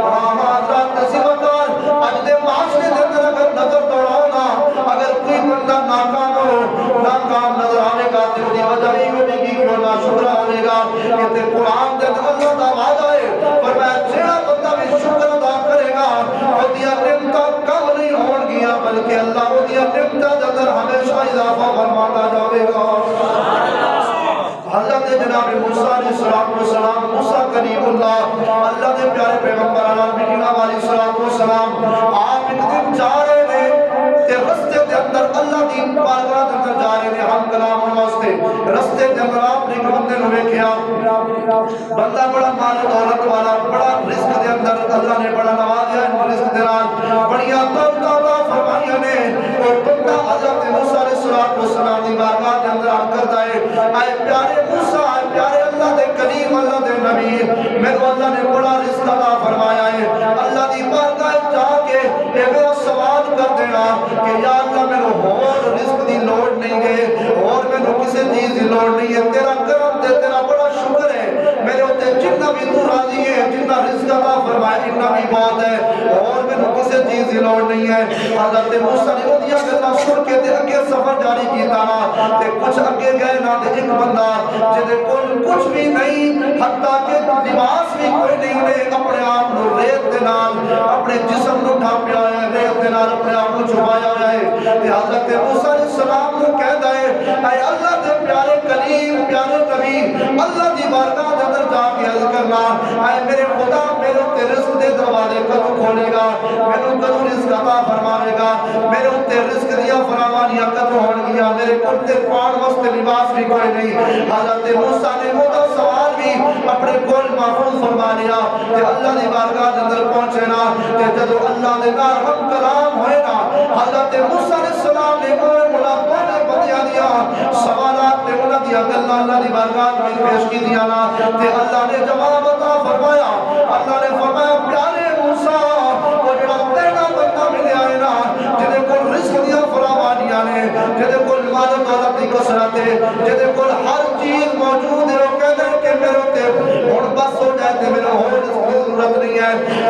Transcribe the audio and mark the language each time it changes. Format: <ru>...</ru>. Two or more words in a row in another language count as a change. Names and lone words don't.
<pa>اج دے معاشرے دے اندر اگر نظر دوڑاؤ نا، اگر کوئی بندہ ناکام نظر آئے گا تو دی وجہ ہی ہوگی کہ کیوں نہ شکر آئے گا۔ یہ تے قرآن دے اندر اللہ دا وعدہ ہے، فرمایا جڑا بندہ بھی شکر ادا کرے گا اودیاں نعمتاں کم نہیں ہون گیاں بلکہ اللہ اودیاں نعمتاں دے اندر ہمیشہ اضافہ فرماتا جاوے گا۔ حضرت جناب موسیٰ علیہ السلام، موسیٰ کلیم اللہ، اللہ دے پیارے پیغمبر علیہ السلام، آپ ایک دن جا رہے ہیں تے رستے دے اندر اللہ دی بارگاہ دے اندر جا رہے ہیں ہم کلام واسطے۔ رستے دے اندر آپ نے ایک بندے نوں ویکھیا، بندہ بڑا مال و دولت والا، بڑا رزق دے اندر اللہ نے بڑا نوازیا، رزق دے نال بڑیاں دولتاں فرمائیاں نے۔ وہ بندہ حضرت موسیٰ علیہ السلام دی بارگاہ دے اندر آ کر دائے، اے پیارے موسیٰ، اے پیارے اللہ دے کلیم، اللہ دے نبی، میں کو اللہ نے بڑا رزق عطا فرمایا ہے، اللہ دی بارگاہ جا کے اے میرا سوال کر دینا کہ یا اللہ میں نے اور رزق دی لوڑ نہیں ہے، اور میں نے کسی چیز دی لوڑ نہیں ہے، تیرا کرم تے تیرا بڑا شکر ہے، میرے ہوتے جتنا بھی تو راضی ہے، جتنا رزق عطا فرمایا اتنا بھی بہت ہے، اور میں نے کسی چیز دی لوڑ نہیں ہے۔ حضرت موسیٰ نے اودیاں گلاں سن کے تے اگے سفر جاری کیتا نا، تے کچھ اگے گئے نا تے ایک بندہ جدے کول کچھ بھی نہیں، حتیٰ کہ لباس بھی کوئی نہیں، انہیں اپنے آپ کو ریت دے نال اپنے جسم کو ڈھانپیا ہے، ریت دے نال اپنے آپ کو چھپایا ہے۔ تے حضرت موسیٰ علیہ السلام کو کہتا ہے، اے اللہ دے پیارے کلیم، پیارے نبی، اللہ دی بارگاہ دے اندر جا کے عرض کرنا، اے میرے خدا، میرے تے رزق دے دروازے کدوں کھولے گا، میرے کدوں رزق عطا فرمائے گا، میرے تے رزق دیا فراوانیاں کدوں ہون گیا، میرے کول تے پان واسطے لباس بھی کوئی نہیں۔ حضرت موسیٰ نے وہ سوال بھی اپنے کول محفوظ فرما لیا کہ اللہ دی بارگاہ دے اندر پہنچے نا، تے جدوں اللہ دے نال ہم کلام ہوئے نا، حضرت موسیٰ علیہ السلام نے ملاقات بندیاں دیا سوالات تے انہاں دیا گلاں اللہ دی بارگاہ میں پیش کی دیا نا، تے اللہ نے جواب عطا فرمایا۔ اللہ نے فرمایا پیارے موسیٰ، وہ جڑا تیرا بندہ ملیا ہے نا، جدے کول رزق دیا فراوانیاں نے، جدے کول مال و دولت دی کثرت ہے، جدے کول ہر چیز موجود ہے، وہ کہتے ہیں کہ میرے تے ہن بس ہو جائے تے میرے اور رزق کی ضرورت نہیں ہے۔</pa>